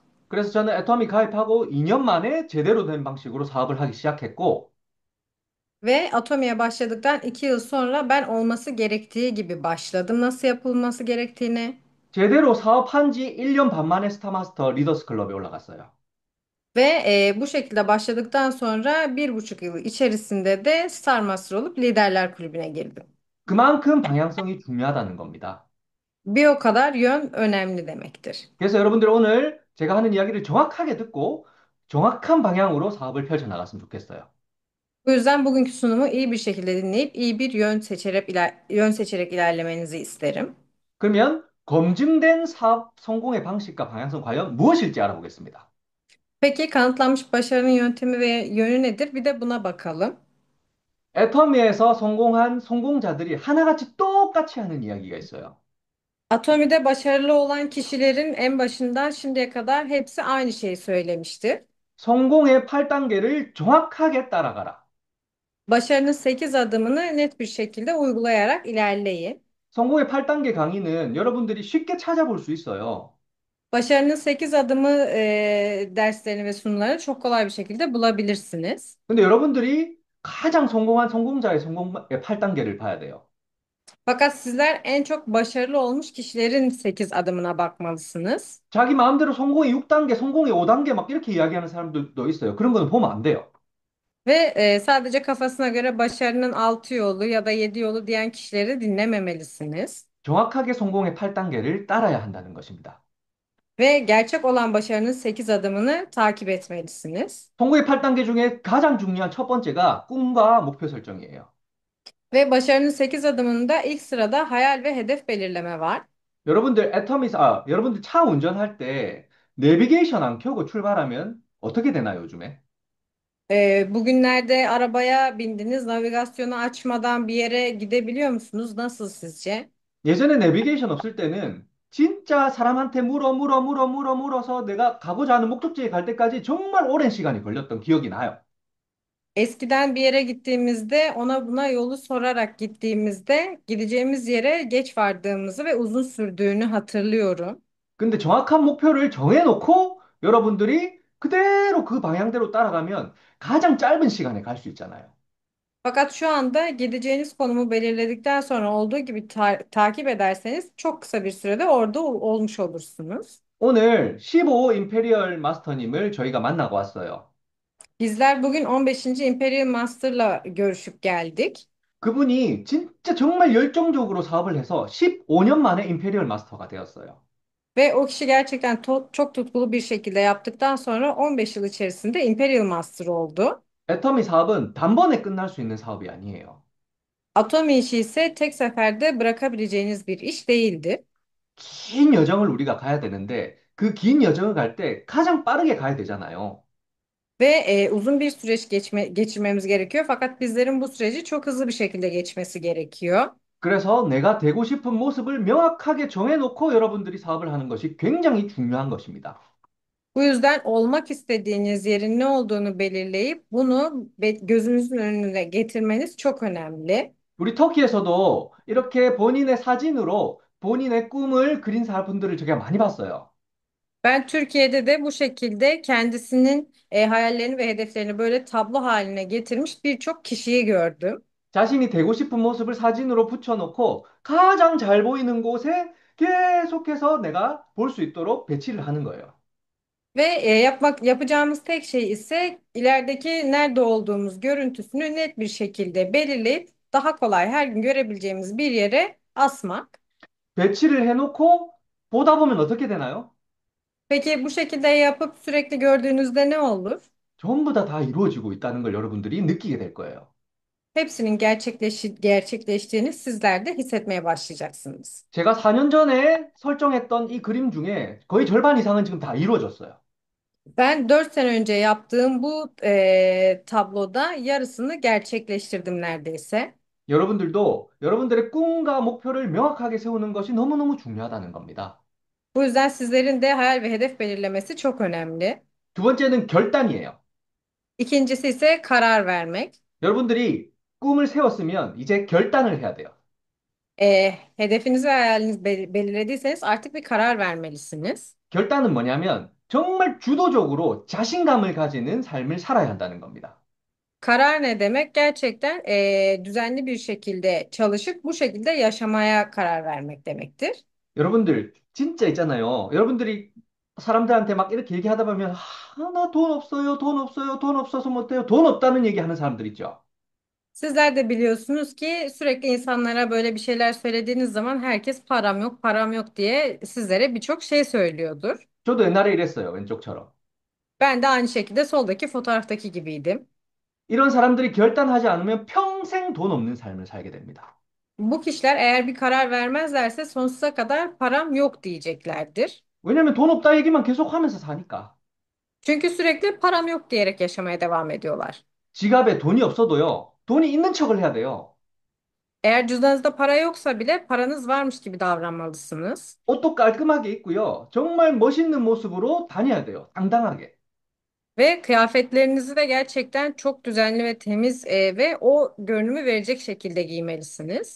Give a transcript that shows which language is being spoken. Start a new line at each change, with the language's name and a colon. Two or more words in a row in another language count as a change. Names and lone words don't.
Korean: 그래서 저는 애터미 가입하고 2년 만에 제대로 된 방식으로 사업을 하기 시작했고,
Turkish: Ve Atomi'ye başladıktan 2 yıl sonra ben olması gerektiği gibi başladım. Nasıl yapılması gerektiğini.
Korean: 제대로 사업한 지 1년 반 만에 스타마스터 리더스 클럽에 올라갔어요.
Turkish: Ve bu şekilde başladıktan sonra 1,5 yıl içerisinde de Star Master olup liderler kulübüne girdim.
Korean: 그만큼 방향성이 중요하다는 겁니다.
Turkish: Bir o kadar yön önemli demektir.
Korean: 그래서 여러분들 오늘 제가 하는 이야기를 정확하게 듣고 정확한 방향으로 사업을 펼쳐나갔으면 좋겠어요.
Turkish: Bu yüzden bugünkü sunumu iyi bir şekilde dinleyip iyi bir yön seçerek ilerlemenizi isterim.
Korean: 그러면 검증된 사업 성공의 방식과 방향성 과연 무엇일지 알아보겠습니다.
Turkish: Peki kanıtlanmış başarının yöntemi ve yönü nedir? Bir de buna bakalım.
Korean: 애터미에서 성공한 성공자들이 하나같이 똑같이 하는 이야기가 있어요.
Turkish: Atomi'de başarılı olan kişilerin en başından şimdiye kadar hepsi aynı şeyi söylemiştir.
Korean: 성공의 8단계를 정확하게 따라가라.
Turkish: Başarının 8 adımını net bir şekilde uygulayarak ilerleyin.
Korean: 성공의 8단계 강의는 여러분들이 쉽게 찾아볼 수 있어요.
Turkish: Başarının 8 adımı derslerini ve sunumlarını çok kolay bir şekilde bulabilirsiniz.
Korean: 근데 여러분들이 가장 성공한 성공자의 성공의 8단계를 봐야 돼요.
Turkish: Fakat sizler en çok başarılı olmuş kişilerin 8 adımına bakmalısınız.
Korean: 자기 마음대로 성공의 6단계, 성공의 5단계 막 이렇게 이야기하는 사람들도 있어요. 그런 거는 보면 안 돼요.
Turkish: Ve sadece kafasına göre başarının 6 yolu ya da 7 yolu diyen kişileri dinlememelisiniz.
Korean: 정확하게 성공의 8단계를 따라야 한다는 것입니다.
Turkish: Ve gerçek olan başarının 8 adımını takip etmelisiniz.
Korean: 성공의 8단계 중에 가장 중요한 첫 번째가 꿈과 목표 설정이에요.
Turkish: Ve başarının 8 adımında ilk sırada hayal ve hedef belirleme var.
Korean: 여러분들 차 운전할 때 내비게이션 안 켜고 출발하면 어떻게 되나요, 요즘에?
Turkish: Bugünlerde arabaya bindiniz, navigasyonu açmadan bir yere gidebiliyor musunuz? Nasıl sizce?
Korean: 예전에 내비게이션 없을 때는 진짜 사람한테 물어서 내가 가고자 하는 목적지에 갈 때까지 정말 오랜 시간이 걸렸던 기억이 나요.
Turkish: Eskiden bir yere gittiğimizde ona buna yolu sorarak gittiğimizde gideceğimiz yere geç vardığımızı ve uzun sürdüğünü hatırlıyorum.
Korean: 근데 정확한 목표를 정해놓고 여러분들이 그대로 그 방향대로 따라가면 가장 짧은 시간에 갈 수 있잖아요.
Turkish: Fakat şu anda gideceğiniz konumu belirledikten sonra olduğu gibi takip ederseniz çok kısa bir sürede orada olmuş olursunuz.
Korean: 오늘 15 임페리얼 마스터님을 저희가 만나고 왔어요.
Turkish: Bizler bugün 15. Imperial Master'la görüşüp geldik.
Korean: 그분이 진짜 정말 열정적으로 사업을 해서 15년 만에 임페리얼 마스터가 되었어요.
Turkish: Ve o kişi gerçekten çok tutkulu bir şekilde yaptıktan sonra 15 yıl içerisinde Imperial Master oldu.
Korean: 애터미 사업은 단번에 끝날 수 있는 사업이 아니에요.
Turkish: Atomi işi ise tek seferde bırakabileceğiniz bir iş değildi.
Korean: 긴 여정을 우리가 가야 되는데 그 긴 여정을 갈 때 가장 빠르게 가야 되잖아요.
Turkish: Ve uzun bir süreç geçirmemiz gerekiyor. Fakat bizlerin bu süreci çok hızlı bir şekilde geçmesi gerekiyor.
Korean: 그래서 내가 되고 싶은 모습을 명확하게 정해놓고 여러분들이 사업을 하는 것이 굉장히 중요한 것입니다.
Turkish: Bu yüzden olmak istediğiniz yerin ne olduğunu belirleyip bunu gözünüzün önüne getirmeniz çok önemli.
Korean: 우리 터키에서도 이렇게 본인의 사진으로 본인의 꿈을 그린 사람들을 제가 많이 봤어요.
Turkish: Ben Türkiye'de de bu şekilde kendisinin hayallerini ve hedeflerini böyle tablo haline getirmiş birçok kişiyi gördüm.
Korean: 자신이 되고 싶은 모습을 사진으로 붙여놓고 가장 잘 보이는 곳에 계속해서 내가 볼 수 있도록 배치를 하는 거예요.
Turkish: Ve yapacağımız tek şey ise ilerideki nerede olduğumuz görüntüsünü net bir şekilde belirleyip daha kolay her gün görebileceğimiz bir yere asmak.
Korean: 배치를 해놓고 보다 보면 어떻게 되나요?
Turkish: Peki bu şekilde yapıp sürekli gördüğünüzde ne olur?
Korean: 전부 다 이루어지고 있다는 걸 여러분들이 느끼게 될 거예요.
Turkish: Hepsinin gerçekleştiğini sizler de hissetmeye başlayacaksınız.
Korean: 제가 4년 전에 설정했던 이 그림 중에 거의 절반 이상은 지금 다 이루어졌어요.
Turkish: Ben 4 sene önce yaptığım bu tabloda yarısını gerçekleştirdim neredeyse.
Korean: 여러분들도 여러분들의 꿈과 목표를 명확하게 세우는 것이 너무너무 중요하다는 겁니다.
Turkish: Bu yüzden sizlerin de hayal ve hedef belirlemesi çok önemli.
Korean: 두 번째는 결단이에요.
Turkish: İkincisi ise karar vermek.
Korean: 여러분들이 꿈을 세웠으면 이제 결단을 해야 돼요.
Turkish: Hedefinizi ve hayalinizi belirlediyseniz artık bir karar vermelisiniz.
Korean: 결단은 뭐냐면 정말 주도적으로 자신감을 가지는 삶을 살아야 한다는 겁니다.
Turkish: Karar ne demek? Gerçekten düzenli bir şekilde çalışıp bu şekilde yaşamaya karar vermek demektir.
Korean: 여러분들 진짜 있잖아요. 여러분들이 사람들한테 막 이렇게 얘기하다 보면 나 돈 없어요, 돈 없어요, 돈 없어서 못해요, 돈 없다는 얘기하는 사람들 있죠.
Turkish: Sizler de biliyorsunuz ki sürekli insanlara böyle bir şeyler söylediğiniz zaman herkes param yok, param yok diye sizlere birçok şey söylüyordur.
Korean: 저도 옛날에 이랬어요, 왼쪽처럼.
Turkish: Ben de aynı şekilde soldaki fotoğraftaki gibiydim.
Korean: 이런 사람들이 결단하지 않으면 평생 돈 없는 삶을 살게 됩니다.
Turkish: Bu kişiler eğer bir karar vermezlerse sonsuza kadar param yok diyeceklerdir.
Korean: 왜냐면 돈 없다 얘기만 계속 하면서 사니까.
Turkish: Çünkü sürekli param yok diyerek yaşamaya devam ediyorlar.
Korean: 지갑에 돈이 없어도요, 돈이 있는 척을 해야 돼요.
Turkish: Eğer cüzdanınızda para yoksa bile paranız varmış gibi davranmalısınız.
Korean: 옷도 깔끔하게 입고요, 정말 멋있는 모습으로 다녀야 돼요, 당당하게.
Turkish: Ve kıyafetlerinizi de gerçekten çok düzenli ve temiz ve o görünümü verecek şekilde giymelisiniz.